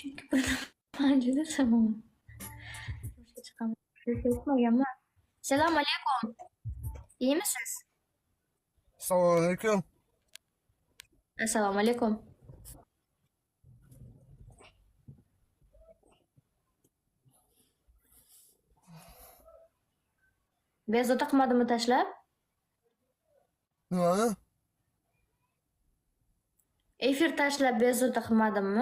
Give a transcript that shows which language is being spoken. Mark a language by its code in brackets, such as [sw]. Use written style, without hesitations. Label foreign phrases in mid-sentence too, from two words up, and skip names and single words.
[tr] Bence de tamam. Çıkamam. Selam aleyküm. İyi misiniz? Selamünaleyküm. [uz] Assalomu alaykum. Bezovta qilmadimmi tashlab? Nimani? Efir tashlab bezovta qilmadimmi?